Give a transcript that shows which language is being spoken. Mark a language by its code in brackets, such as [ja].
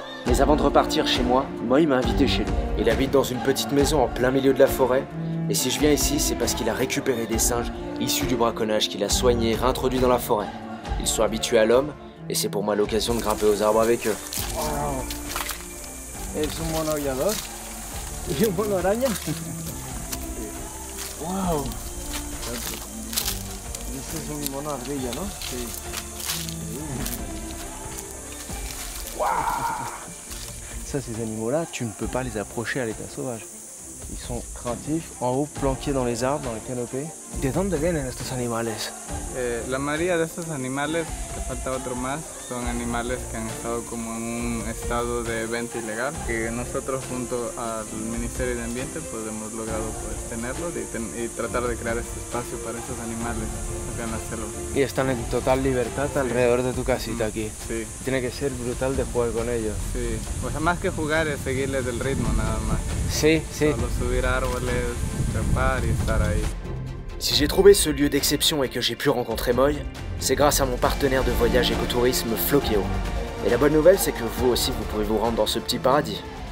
[fr] Mais avant de repartir chez moi, Moy m'a invité chez lui. Il habite dans une petite maison en plein milieu de la forêt. Et si je viens ici, c'est parce qu'il a récupéré des singes issus du braconnage qu'il a soignés et réintroduits dans la forêt. Ils sont habitués à l'homme et c'est pour moi l'occasion de grimper aux arbres avec eux. Wow. [es] Es un mono aullador y un mono araña. Wow. Este es un mono ardilla, ¿no? Sí. Wow. [fr] Ça, ces animaux-là, tu ne peux pas les approcher à l'état sauvage. Ils sont craintifs, en haut, planqués dans les arbres, dans les canopées. [es] ¿De dónde vienen estos animales? La mayoría de estos animales, te falta otro más, son animales que han estado como en un estado de venta ilegal, que nosotros junto al Ministerio de Ambiente pues hemos logrado tenerlos y tratar de crear este espacio para estos animales acá en la selva. Y están en total libertad alrededor de tu casita aquí. Sí. Tiene que ser brutal de jugar con ellos. Sí, pues más que jugar es seguirles el ritmo nada más. Sí, sí. Solo subir árboles, trepar y estar ahí. [fr] Si j'ai trouvé ce lieu d'exception et que j'ai pu rencontrer Moy, c'est grâce à mon partenaire de voyage écotourisme Floqueo. Et la bonne nouvelle, c'est que vous aussi, vous pouvez vous rendre dans ce petit paradis.